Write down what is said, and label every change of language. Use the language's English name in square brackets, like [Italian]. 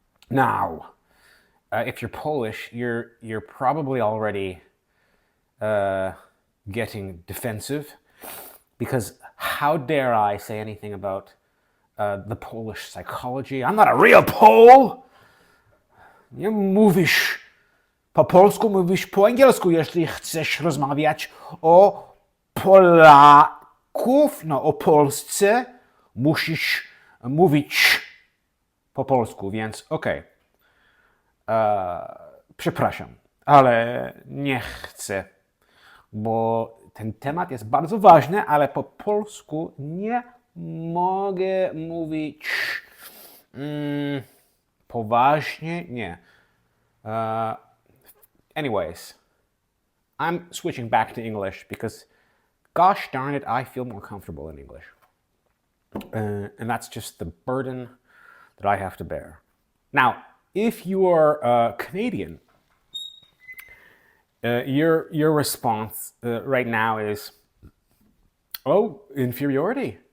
[English] Now, if you're Polish, you're probably already getting defensive, because how dare I say anything about the Polish psychology? I'm not a real Pole. [Polish] Nie mówisz po polsku, mówisz po angielsku, jeśli chcesz rozmawiać o Polaków, no o Polsce, musisz mówić po polsku, więc okej. Przepraszam, ale nie chcę, bo ten temat jest bardzo ważny, ale po polsku nie mogę mówić poważnie, nie. [English] Anyways, I'm switching back to English because, gosh darn it, I feel more comfortable in English. And that's just the burden that I have to bear. Now, if you are Canadian, your response right now is, "Oh, inferiority.